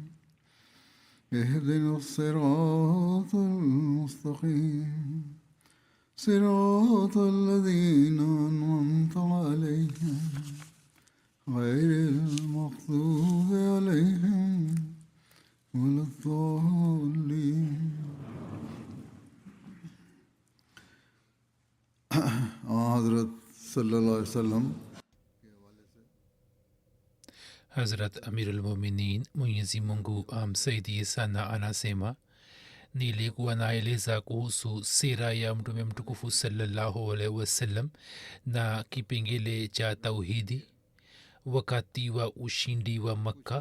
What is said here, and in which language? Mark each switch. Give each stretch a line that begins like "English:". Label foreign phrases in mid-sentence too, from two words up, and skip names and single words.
Arabic: اهدنا الصراط المستقيم صراط الذين أنعمت عليهم غير المغضوب عليهم ولا الضالين. حضرت صلى الله عليه وسلم.
Swahili: Hazrat Amirul Mominin Mwenyezi Mungu amsaidie sana anasema, nilikuwa naeleza kuhusu sira ya mtume mtukufu
Arabic: صلى الله عليه وسلم
Swahili: na kipengele cha tauhidi wakati wa ushindi wa Makka.